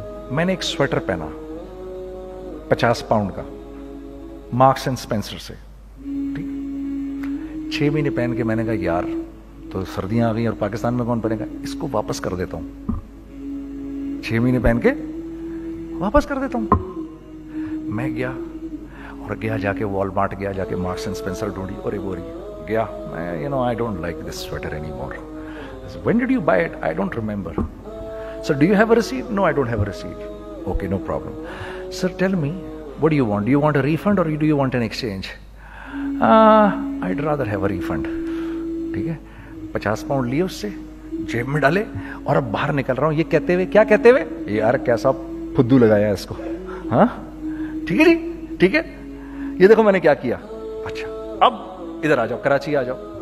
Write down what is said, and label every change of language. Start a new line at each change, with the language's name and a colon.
Urdu: میں نے ایک سویٹر پہنا 50 پاؤنڈ کا, مارکس اینڈ اسپینسر سے, ٹھیک, 6 مہینے پہن کے میں نے کہا یار تو سردیاں آ گئی اور پاکستان میں کون پہنے گا, اس کو واپس کر دیتا ہوں. 6 مہینے پہن کے واپس کر دیتا ہوں. میں گیا جا کے وال مارٹ گیا, جا کے مارکس اینڈ اسپینسر ڈھونڈی اور ایک بوری گیا. میں
English: I don't like this sweater anymore. When did you buy it? I don't remember. Sir, do you have a receipt? No, I don't have a receipt. Okay, no problem. Sir, tell me, what do you want? Do you want a refund or do you want an exchange? I'd rather have a refund.
Urdu: ٹھیک ہے, 50 pound لیے اس سے, جیب میں ڈالے اور اب باہر نکل رہا ہوں یہ کہتے ہوئے, کیا کہتے ہوئے, یار کیسا پھدو لگایا اس کو. ہاں ٹھیک ہے جی, ٹھیک ہے, یہ دیکھو میں نے کیا کیا. اچھا اب ادھر آ جاؤ, کراچی آ جاؤ.